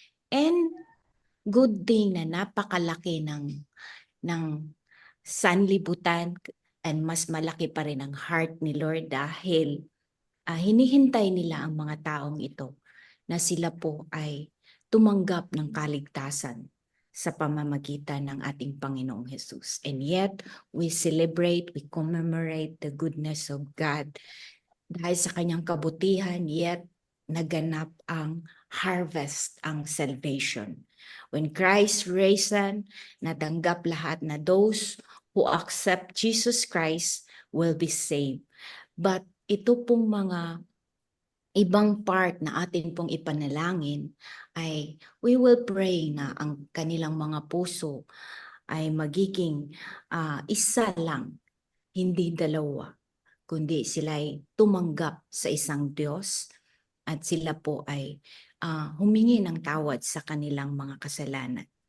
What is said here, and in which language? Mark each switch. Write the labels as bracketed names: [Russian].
[Filipino] And good thing na napakalaki ng sanlibutan and mas malaki pa rin ang heart ni Lord dahil hinihintay nila ang mga taong ito na sila po ay tumanggap ng kaligtasan sa pamamagitan ng ating Panginoong Jesus. [English] And yet, we celebrate, we commemorate the goodness of God. [Filipino] Dahil sa kanyang kabutihan, yet naganap ang harvest, ang salvation. [English] When Christ risen, [Filipino] natanggap lahat na [English] those who accept Jesus Christ will be saved. [Filipino] But ito pong mga ibang part na atin pong ipanalangin ay [English] we will pray [Filipino] na ang kanilang mga puso ay magiging isa lang, hindi dalawa, kundi sila ay tumanggap sa isang Diyos at sila po ay humingi ng tawad sa kanilang mga kasalanan.